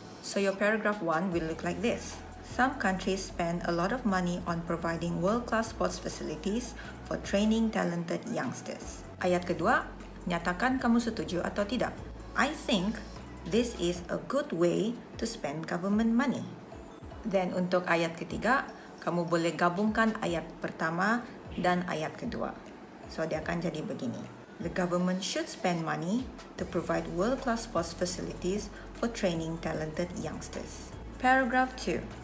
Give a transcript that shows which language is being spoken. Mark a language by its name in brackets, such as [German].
[English] So your paragraph 1 will look like this. Some countries spend a lot of money on providing world-class sports facilities for training talented youngsters. [Malay] Ayat kedua, nyatakan kamu setuju atau tidak. [English] I think this is a good way to spend government money. [Malay] Then untuk ayat ketiga, kamu boleh gabungkan ayat pertama dan ayat kedua. So dia akan jadi begini. [English] The government should spend money to provide world-class sports facilities for training talented youngsters. Paragraph 2.